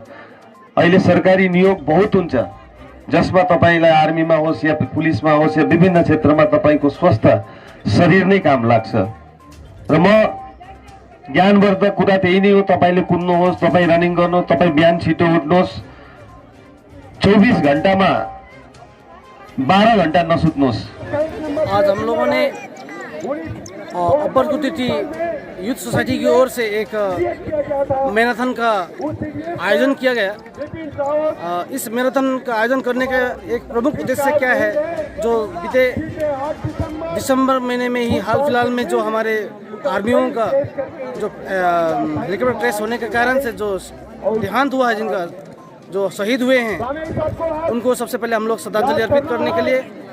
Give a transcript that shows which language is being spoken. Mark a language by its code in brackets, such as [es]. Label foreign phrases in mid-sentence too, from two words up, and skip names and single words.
[ne] अहिले सरकारी नियोग बहुत हुन्छ जसमा तपाईलाई आर्मीमा होस् या पुलिसमा होस् या विभिन्न क्षेत्रमा तपाईको स्वस्थ शरीर नै काम लाग्छ। र म ज्ञानवर्धक कुरा त्यही नै हो, तपाईले कुद्नुहोस्, तपाई रनिङ गर्नुहोस्, तपाई बिहान छिटो उठ्नुहोस्, 24 घण्टामा 12 घण्टा नसुत्नुहोस्। [hi] आज हम लोगों ने अपर कुर्ती टी यूथ सोसाइटी की ओर से एक मैराथन का आयोजन किया गया। इस मैराथन का आयोजन करने का एक प्रमुख उद्देश्य क्या है, जो बीते दिसंबर महीने में ही हाल फिलहाल में जो हमारे आर्मियों का जो हेलीकॉप्टर क्रैश होने के कारण से जो देहांत हुआ है, जिनका जो शहीद हुए हैं, उनको सबसे पहले हम लोग श्रद्धांजलि अर्पित करने के लिए